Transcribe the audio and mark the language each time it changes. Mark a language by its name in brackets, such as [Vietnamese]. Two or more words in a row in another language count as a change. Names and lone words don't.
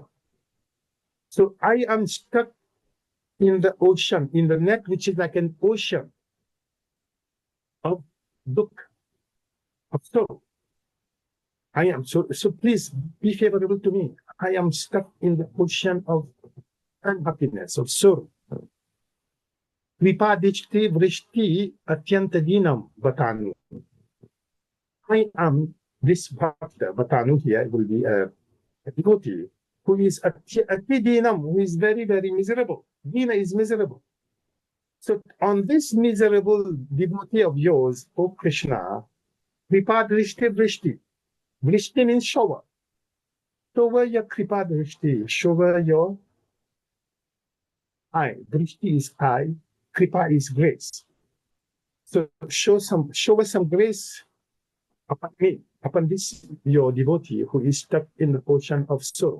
[English] So I am stuck in the ocean, in the net, which is like an ocean of dukkha, of sorrow. I am so please be favorable to me. I am stuck in the ocean of unhappiness, of sorrow. [Sanskrit] Kripadishti vrishti atyantadinam vatanu. [English] I am this bhakta, vatanu here will be a devotee who is atidinam, who is very, very miserable. Dina is miserable. So on this miserable devotee of yours, O Krishna, [Sanskrit] kripadishti vrishti. [English] Vrishti means shower. Shower your kripadishti. Shower your eye. Vrishti is eye. Kripa is grace. So show us some grace upon me, upon this your devotee who is stuck in the ocean of sorrow.